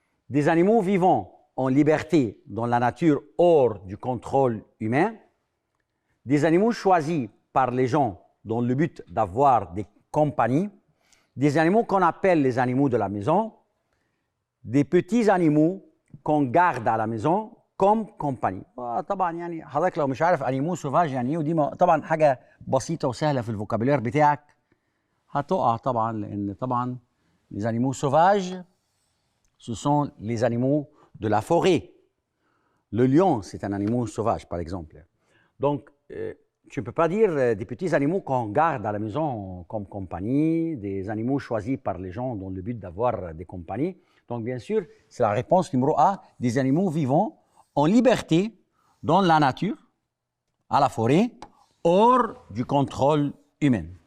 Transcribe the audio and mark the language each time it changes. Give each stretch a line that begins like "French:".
French: Des animaux vivant en liberté dans la nature hors du contrôle humain. Des animaux choisis par les gens dans le but d'avoir des compagnies. Des animaux qu'on appelle les animaux de la maison. Des petits animaux qu'on garde à la maison comme compagnie.
Arabic: طبعا يعني حضرتك لو مش عارف انيمو سوفاج يعني ايه ودي طبعا حاجه بسيطه وسهله في الفوكابولير بتاعك هتقع طبعا لان طبعا
French: les animaux sauvages ce sont les animaux de la forêt. Le lion, c'est un animal sauvage par exemple. Donc tu ne peux pas dire des petits animaux qu'on garde à la maison comme compagnie, des animaux choisis par les gens dans le but d'avoir des compagnies. Donc, bien sûr, c'est la réponse numéro A, des animaux vivants en liberté dans la nature, à la forêt, hors du contrôle humain.